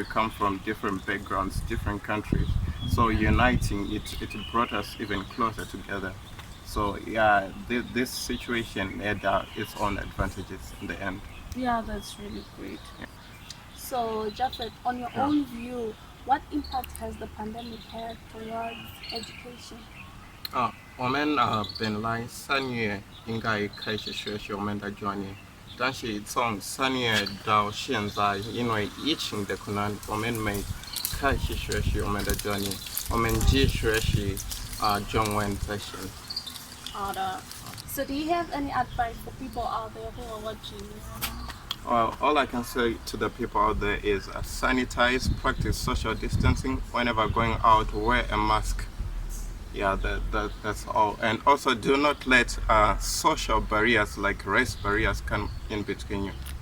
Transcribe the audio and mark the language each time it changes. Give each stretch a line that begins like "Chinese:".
English: We come from different backgrounds, different countries. So uniting it brought us even closer together. So yeah, this situation had its own advantages in the end. Yeah, that's really great. So, Japheth, on your Yeah. own view, what impact has the pandemic had towards education?
Chinese: 我们本来3月应该开始学习我们的专业，但是从3月到现在，因为疫情的困难，我们没开始学习我们的专业，我们只学习中文这些。
English: So, do you have any advice for people out there who are watching? All I can say to the people out there is sanitize, practice social distancing. Whenever going out, wear a mask. Yeah, that's all. And also do not let social barriers like race barriers come in between you.